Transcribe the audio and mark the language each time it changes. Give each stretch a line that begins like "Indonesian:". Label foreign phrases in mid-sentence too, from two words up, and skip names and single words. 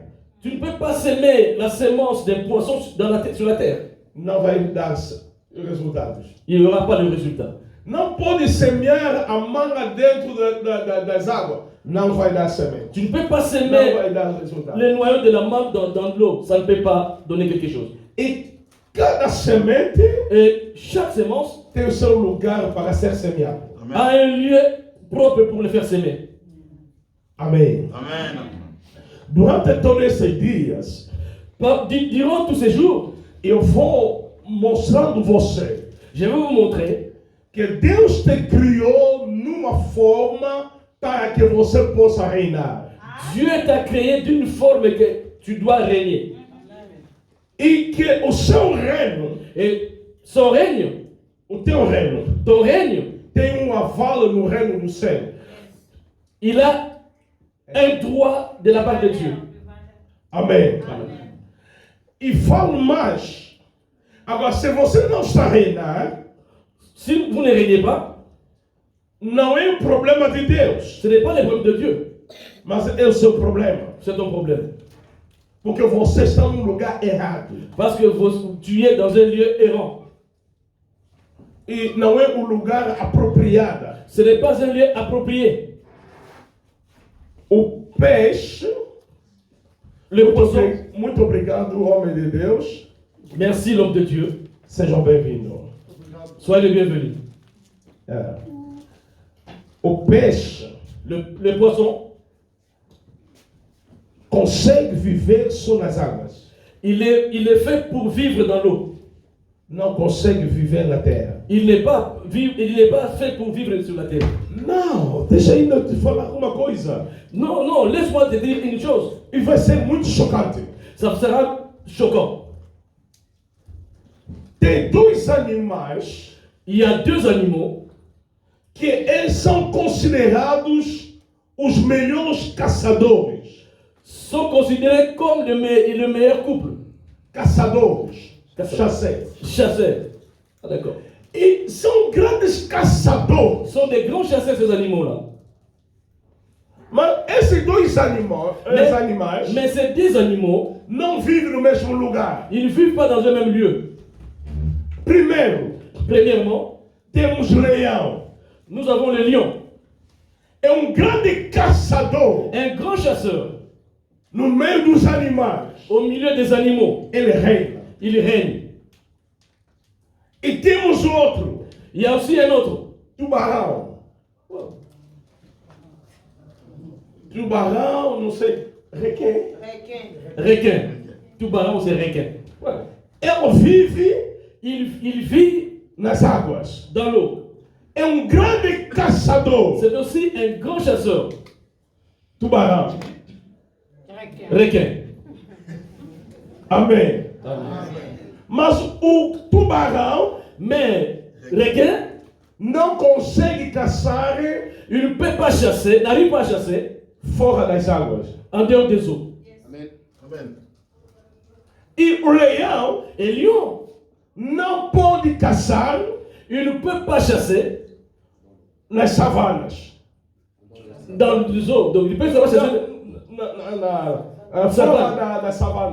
French: Tu ne peux pas sémer la sémence d'un poisson sur la terre.
Portuguese: Não vai dar resultados.
French: Il n'y aura pas de résultat.
Portuguese: Não pode semear a manga dentro das águas. Não vai dar semente.
French: Tu ne peux pas
Portuguese: Não
French: sémer
Portuguese: vai dar resultado.
French: les noyaux de la mangue dans l'eau. Ça ne peut pas donner quelque chose.
Portuguese: E cada semente
French: Et chaque sémence
Portuguese: tem o seu lugar para ser semeado.
French: a un lieu propre pour le faire s'aimer.
Portuguese: Amém.
French: Amen.
Portuguese: Durante todos esses dias,
French: Durant tous ces jours,
Portuguese: eu vou mostrando você
French: je vais vous montrer
Portuguese: que Deus te criou numa forma para que você possa reinar.
French: Dieu t'a créé d'une forme que tu dois régner.
Portuguese: E que o seu reino,
French: Et son règne,
Portuguese: o teu reino,
French: ton règne,
Portuguese: tem aval no reino do céu.
French: il a un droit de la part de Dieu.
Portuguese: Amém. E falo mais. Agora, se você não está a reinar,
French: Si vous ne régnez pas,
Portuguese: não é um problema de Deus,
French: ce n'est pas le problème de Dieu,
Portuguese: mas é o seu problema.
French: c'est ton problème.
Portuguese: Porque você está num lugar errado.
French: Parce que tu es dans un lieu errant.
Portuguese: E não é o lugar apropriado.
French: Ce n'est pas un lieu approprié.
Portuguese: O peixe,
French: Le poisson,
Portuguese: muito obrigado, homem de Deus.
French: merci l'homme de Dieu,
Portuguese: Sejam bem-vindos.
French: soyez le bienvenu.
Portuguese: É. O peixe
French: Le poisson,
Portuguese: consegue viver só nas águas.
French: il est fait pour vivre dans l'eau.
Portuguese: Não consegue viver na terra.
French: Il n'est pas fait pour vivre sur la terre.
Portuguese: Não, deixa eu te falar uma coisa.
French: Non, non, laisse-moi te dire une chose.
Portuguese: E vai ser muito chocante.
French: Ça sera choquant.
Portuguese: Tem dois animais
French: Il y a deux animaux
Portuguese: que eles são considerados os melhores caçadores.
French: sont considérés comme le meilleur couple.
Portuguese: Caçadores. Caçadores.
French: Chasseurs. Chasseurs. Ah, d'accord.
Portuguese: E são grandes caçadores.
French: Ce sont des grands chasseurs, ces animaux-là.
Portuguese: Mas esses dois animais
French: Mais ces deux animaux,
Portuguese: não vivem no mesmo lugar.
French: ils ne vivent pas dans un même lieu.
Portuguese: Primeiro,
French: Premièrement,
Portuguese: temos leão.
French: nous avons le lion.
Portuguese: É um grande caçador.
French: Un grand chasseur.
Portuguese: No meio dos animais,
French: Au milieu des animaux,
Portuguese: ele reina.
French: il règne.
Portuguese: E temos outro,
French: Il y a aussi un autre.
Portuguese: tubarão. Tubarão, não sei, requém.
French: Requin. Tubarão, c'est requin.
Portuguese: Ele vive
French: Il vit
Portuguese: nas águas.
French: dans l'eau.
Portuguese: É um grande caçador.
French: C'est aussi un grand chasseur.
Portuguese: Tubarão.
French: Requin.
Portuguese: Amém. Mas o tubarão
French: Mais requin,
Portuguese: não consegue caçar
French: il ne peut pas chasser, n'arrive pas à chasser
Portuguese: fora das águas.
French: en dehors des eaux.
Portuguese: Amen. Amen. E o leão
French: Et lion,
Portuguese: não pode caçar
French: il ne peut pas chasser
Portuguese: nas savanas.
French: dans le zoo. Donc, il peut savoir chasser.
Portuguese: Na savane.